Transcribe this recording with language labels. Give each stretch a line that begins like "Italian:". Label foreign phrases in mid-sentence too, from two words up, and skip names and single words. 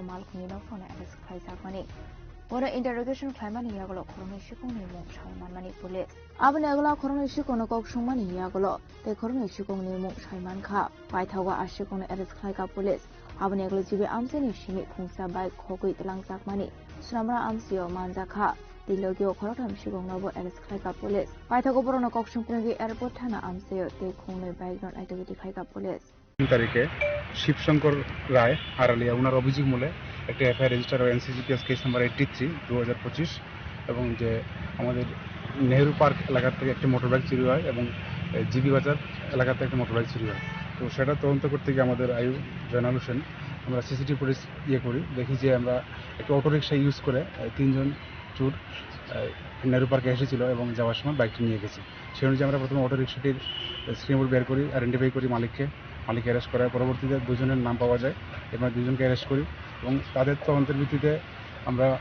Kok Borok: mal khungni nok phone arrest khaijakmani Ora interrogation claimani yagolo khoroni shikongni mung shaimanmani police abani agla khoroni shikongno kok shungmani yagolo te khoroni shikongni mung shaiman kha paithawa ashikongni arrest khlaika police abani aglo jibe amseni shimi khungsa bai khogoi telangjakmani sunamra amsio manjakha dilogyo khorotam shikongno bo arrest khlaika police paithago borono kok shungprengi airport thana amsio te khungnoi bike non aitogiti khlaika police
Bangla: তারিখে শিবশঙ্কর রায় আড়ালিয়া ওনার অভিযোগ মূলে একটি
English: FIR register
Bangla: হয় এনসিজিপিএস
English: case number
Bangla: 83 2025 এবং যে আমাদের নেহেরু পার্ক এলাকা থেকে একটি মোটরবাইক চুরি হয় এবং জিবি বাজার এলাকা থেকে একটি মোটরবাইক চুরি হয় তো সেটা তদন্ত করতে গিয়ে আমাদের আয়ু জয়নাল হোসেন আমরা
English: CCTV footage
Bangla: করি দেখি যে আমরা একটি অটোরিকশা ইউজ করে তিনজন চোর নেহেরু পার্কে এসেছিল এবং যাওয়ার সময় বাইকটি নিয়ে গেছে সেই অনুযায়ী আমরা প্রথমে অটোরিকশাটির স্ক্রিনবোর্ড বের করি আইডেন্টিফাই করি মালিক অ্যারেস্ট করার পরবর্তীতে দুজনের নাম পাওয়া যায় এবার দুজনকে অ্যারেস্ট করি এবং তাদের তদন্তের ভিত্তিতে আমরা